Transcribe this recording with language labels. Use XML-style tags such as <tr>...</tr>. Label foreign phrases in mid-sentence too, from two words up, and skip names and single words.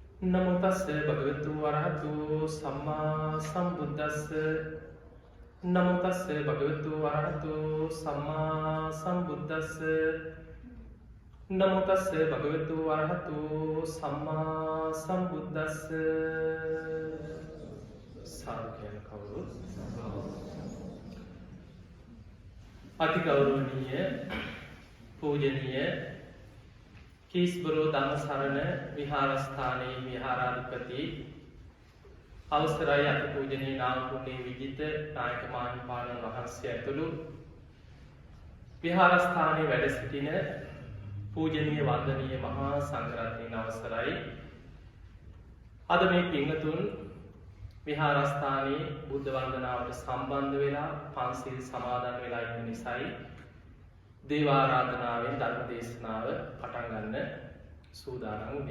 <pi>නමෝ තස්ස භගවතු වරහතු සම්මා සම්බුද්දස්ස නමෝ තස්ස භගවතු වරහතු සම්මා සම්බුද්දස්ස නමෝ තස්ස භගවතු වරහතු සම්මා සම්බුද්දස්ස</pi> <si>සාර්ථකයන් කවුරුත් අතිගෞරවනීය පූජනීය කීස්බරෝ ධම්ම සරණ විහාරස්ථානයේ විහාරාධිපති අවසරයි අතිපූජනීය නාමපුණ්‍ය විජිත නායක මාහිමිපාණන් වහන්සේ ඇතුළු විහාරස්ථානයේ වැඩ සිටින පූජනීය වන්දනීය මහා සංඝරත්නයන් අවසරයි අද මේ පින්වතුන් විහාරස්ථානයේ බුද්ධ වන්දනාවට සම්බන්ධ වෙලා පන්සිල් සමාදන් වෙලා ඉන්න නිසායි දේවාරාධනාවෙන් ධර්ම දේශනාව පටන් ගන්න සූදානම් වුණේ.</si>